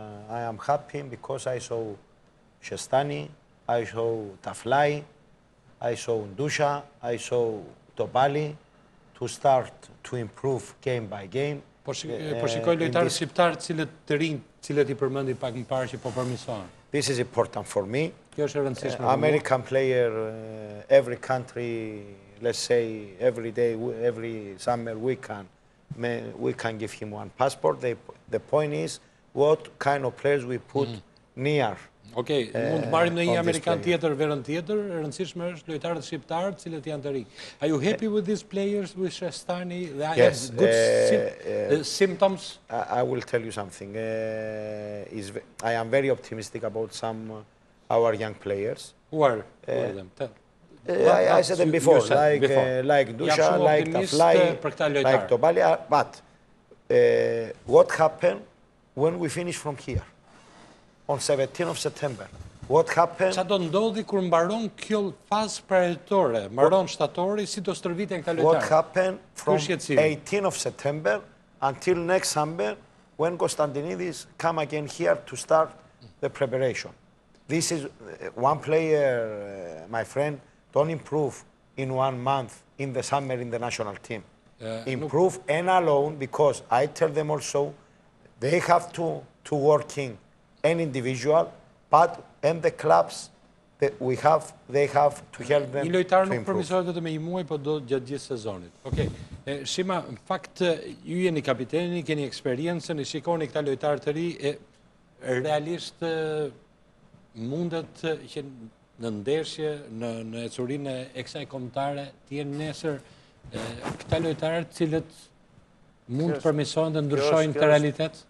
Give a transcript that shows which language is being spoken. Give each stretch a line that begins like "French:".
English: I am happy because I saw Shestani, I saw Taflaj, I saw Ndusha, I saw Topali to start to improve game by game.
Albanian: Po shikoj lojtarët shqiptarë cilët të rinj, cilët i përmendi pak më parë që po përmirësohen.
English: This is important for me.
Albanian: Kjo është e rëndësishme.
English: American player, every country, let's say every day, every summer we can give him one passport. The point is what kind of players we put near.
Albanian: Okej, mund të marrim në një Amerikan tjetër, verën tjetër, e rëndësishme është lojtarët shqiptarë cilët janë të rinj.
English: Are you happy with these players, with Shestani? Yes. Good symptoms? I will tell you something. I am very optimistic about some our young players. Who are them? I said them before, like Ndusha, like Taflaj, like Topali. But what happened when we finish from here? On 17th of September. What happened?
Albanian: Qa do ndodhi kur mbaron kjo fazë prearitore, mbaron shtatori, si do stërviten këta lojtarë?
English: What happened from 18th of September until next summer when Constantinides come again here to start the preparation? This is one player, my friend, don't improve in 1 month in the summer in the national team. Improve and alone, because I tell them also they have to working an individual, but and the clubs that they have to help them.
Albanian: Një lojtar nuk përmirësohet vetëm me një muaj, po do gjatë gjithë sezonit. Okej. Shima, në fakt ju jeni kapiteni, keni eksperiencën, i shikoni këta lojtarë të ri, realisht mundet që në ndeshje, në ecurinë e kësaj kombëtare, të jenë nesër këta lojtarë cilët mund të përmirësohen dhe ndryshojnë këtë realitet?